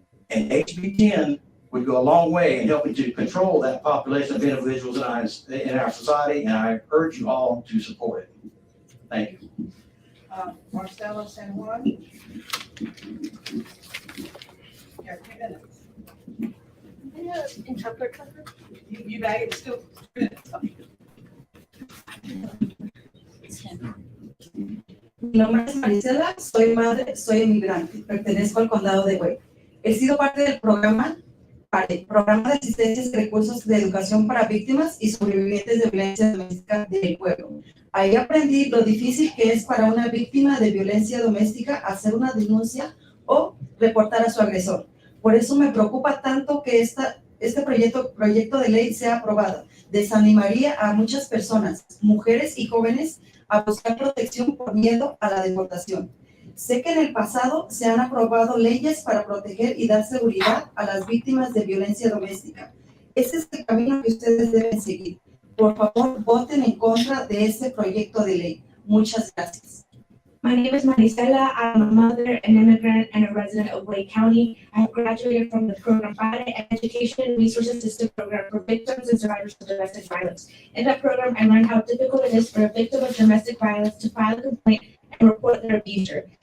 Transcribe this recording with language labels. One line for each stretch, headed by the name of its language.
English: And HB 10 would go a long way in helping to control that population of individuals in our society, and I urge you all to support it. Thank you. Marcelo San Juan. You have 2 minutes. Interpreter cover? You bag it still 2 minutes.
Spanish: Mi nombre es Marisela, soy madre, soy inmigrante, pertenezco al condado de Wade. He sido parte del programa de asistencias y recursos de educación para víctimas y sobrevivientes de violencia doméstica del pueblo. Ahí aprendí lo difícil que es para una víctima de violencia doméstica hacer una denuncia o reportar a su agresor. Por eso me preocupa tanto que este proyecto de ley sea aprobado. Desanimaría a muchas personas, mujeres y jóvenes, a buscar protección por miedo a la deportación. Sé que en el pasado se han aprobado leyes para proteger y dar seguridad a las víctimas de violencia doméstica. Ese es el camino que ustedes deben seguir. Por favor, voten en contra de este proyecto de ley. Muchas gracias.
English: My name is Marisela. I'm a mother, an immigrant, and a resident of Wake County. I have graduated from the program Friday, an education and resource assistance program for victims and survivors of domestic violence. In that program, I learned how difficult it is for a victim of domestic violence to file a complaint and report their abuser.